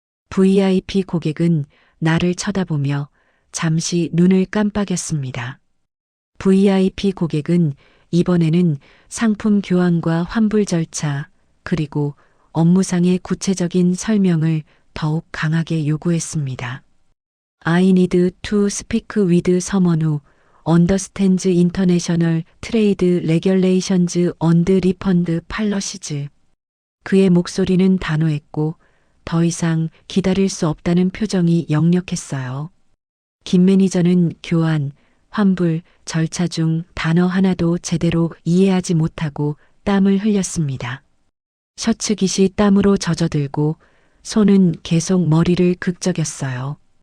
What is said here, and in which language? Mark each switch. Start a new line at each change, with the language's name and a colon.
Korean: VIP 고객은 나를 쳐다보며 잠시 눈을 깜빡였습니다. VIP 고객은 이번에는 상품 교환과 환불 절차, 그리고 업무상의 구체적인 설명을 더욱 강하게 요구했습니다.
English: I need to speak with someone who understands international trade regulations and refund policies.
Korean: 그의 목소리는 단호했고 더 이상 기다릴 수 없다는 표정이 역력했어요. 김 매니저는 교환, 환불, 절차 중 단어 하나도 제대로 이해하지 못하고 땀을 흘렸습니다. 셔츠 깃이 땀으로 젖어들고 손은 계속 머리를 극적였어요.